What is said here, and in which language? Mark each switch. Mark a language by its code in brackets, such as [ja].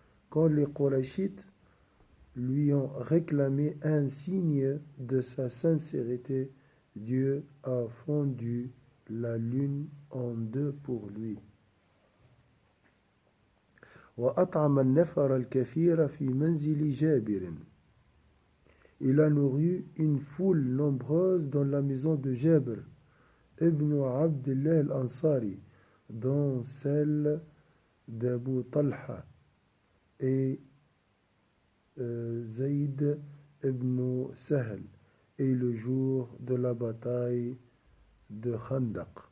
[fr] Quand les Qurayshites lui ont réclamé un signe de sa sincérité, Dieu a fondu la lune en deux pour lui. [ar] وأطعم النفر الكثير في منزل جابر. [fr] Il a nourri une foule nombreuse dans la maison de Jabr ibn Abdullah al-Ansari, dont celle d'Abu Talha et Zayd ibn Sahl, et le jour de la bataille de Khandaq.